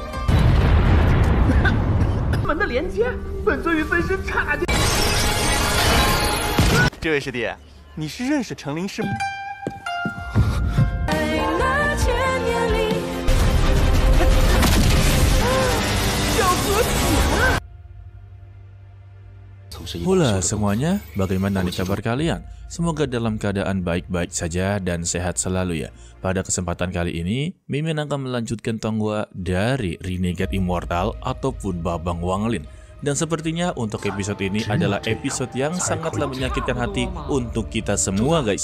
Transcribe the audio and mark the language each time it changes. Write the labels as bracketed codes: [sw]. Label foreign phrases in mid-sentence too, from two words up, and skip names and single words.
[zh] 门的连接，本尊与分身差点。这位师弟，你是认识程灵师吗？要合体了。 [id] Hula semuanya, bagaimana nih kabar kalian? Semoga dalam keadaan baik-baik saja dan sehat selalu ya. Pada kesempatan kali ini, Mimin akan melanjutkan Tonghua dari Renegade Immortal ataupun Babang Wanglin. Dan sepertinya untuk episode ini adalah episode yang sangatlah menyakitkan hati untuk kita semua guys.